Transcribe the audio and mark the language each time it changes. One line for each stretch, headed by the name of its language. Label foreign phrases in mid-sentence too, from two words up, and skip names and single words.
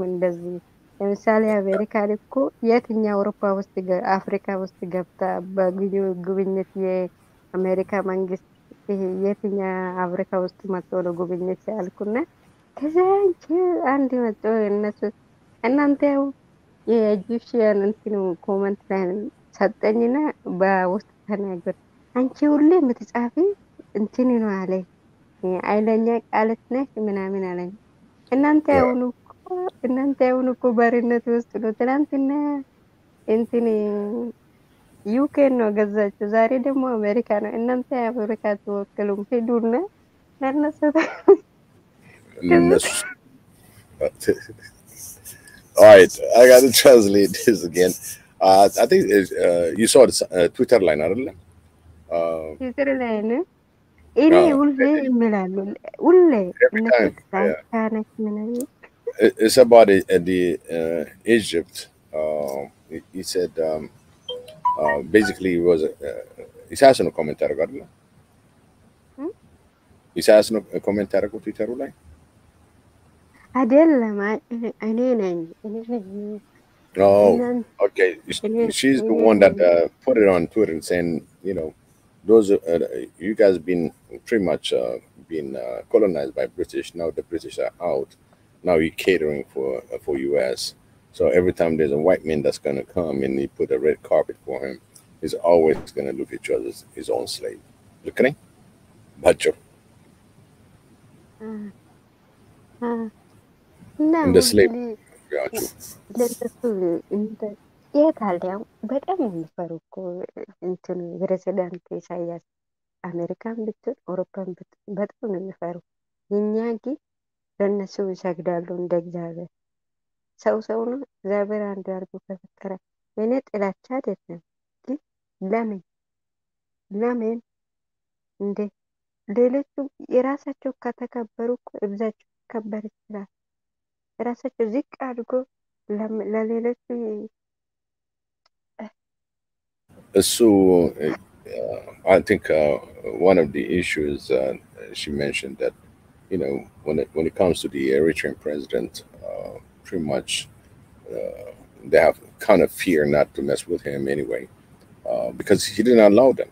Amharic: እንደዚህ ለምሳሌ አሜሪካ እኮ የትኛው አፍሪካ ውስጥ ገብታ በጉብኝት የአሜሪካ መንግስት የትኛው አፍሪካ ውስጥ መጥቶ ነው ጉብኝት ያልኩና ከዛ አንድ መጥቶ እነሱ እናንተ የኢጂፕሽያን እንትን ኮመንት ላይ ሰጠኝና በውስጥ ተናገር አንቺ ሁሌ የምትጻፊ እንትን ነው አለኝ። አይለኛ ቃልት ነሽ ምናምን አለኝ። እናንተ አሁን እኮ ባርነት ውስጥ ነው። ትናንትና እንትን ዩኬ ነው ገዛችሁ፣ ዛሬ ደግሞ አሜሪካ ነው። እናንተ አፍሪካ ተወክሉም ሄዱና ለነሱ
English: All right, I got to translate this again. I think you saw the Twitter line,
Amharic: አይደለ? ትዊተር ላይ ነው እኔ ሁሌ ይምላሉ ሁሌ
English: every
Amharic: እነሱ
English: time. Yeah.
Amharic: ላንቻነች ምናምን
English: It's about the Egypt. He said basically it was
Amharic: ኢሳያስ ነው ኮሜንት ያደርገው አይደለ? ኢሳያስ ነው ኮሜንት ያደርገው ትዊተሩ ላይ አይደለም እኔ ነኝ
English: Oh,
Amharic: እናንተ
English: okay.
Amharic: እኔ
English: She's the
Amharic: እኔ
English: one that
Amharic: ነኝ
English: put it on Twitter saying, those you guys been pretty much been colonized by British. Now the British are out. Now you're catering for US. So every time there's a white man that's gonna come and he put a red carpet for him, he's always gonna look at you as his own slave. Look at him, Bacho.
Amharic: እና
English: In the slave.
Amharic: ሁሌ
English: Gotcha.
Amharic: ለእነሱ የት አለ ያው በጣም የሚፈሩ እኮ እንትን ፕሬዚዳንት ኢሳያስ አሜሪካን ብትል አውሮፓን ብትል በጣም ነው የሚፈሩ። የኛ ግን ለእነሱ ይሰግዳሉ እንደ እግዚአብሔር። ሰው ነው፣ እግዚአብሔር አንድ አድርጎ ከፈጠረ እኔ ጥላቻ አይደለም፣ ግን ለምን ለምን እንዴ ሌሎቹ የራሳቸው ከተከበሩ እኮ እብዛቸው ሊከበር ይችላል። ራሳቸው ዝቅ አድርጎ ለሌሎቹ
English: So I think one of the issues she mentioned that when it comes to the Eritrean president, pretty much they have kind of fear not to mess with him anyway because he didn't allow them.